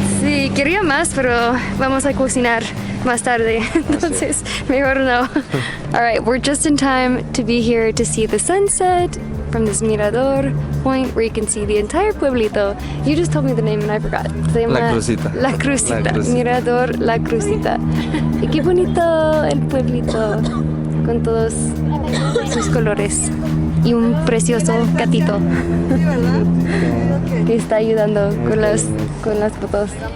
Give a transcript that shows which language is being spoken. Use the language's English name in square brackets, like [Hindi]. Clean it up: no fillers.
[Spanish] Sí, quería más, pero vamos a cocinar más tarde. Entonces, mejor no. [English] All right, we're just in time to be here to see the sunset from this mirador point where you can see the entire pueblito. You just told me the name and I forgot. [Spanish] Se llama La Crucita. La Crucita. Mirador La Crucita. Y qué bonito el pueblito con todos sus colores. Y un precioso gatito que está ayudando con las fotos.